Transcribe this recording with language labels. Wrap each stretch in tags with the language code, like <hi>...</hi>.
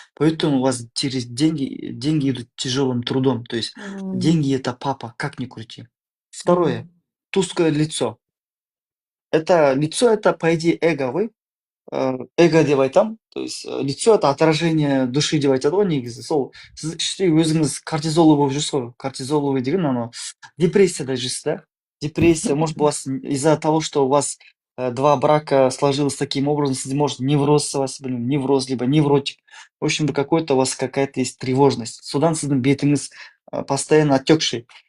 <ru>Поэтому у вас через деньги идут тяжелым трудом, то есть деньги это папа, как ни крути. Второе, тусклое лицо. Это лицо, это по идее эго вы, эго</ru> <kk>деп айтам,</kk> <ru>то есть лицо это отражение души</ru> <kk>деп айтады ғой негізі. Сол сіз іштей өзіңіз кортизолы болып жүрсіз ғой.</kk> <ru>Кортизоловый</ru> <kk>деген анау депрессияда жүрсіз,</kk> <ru>да? Депрессия, может, у вас из-за того, что у вас 2 брака сложилось таким образом, может, невроз у вас, невроз, либо невротик. В общем, какой-то у вас какая-то есть тревожность.</ru> <kk>Содан сіздің бетіңіз</kk> <ru>постоянно отекший.</ru>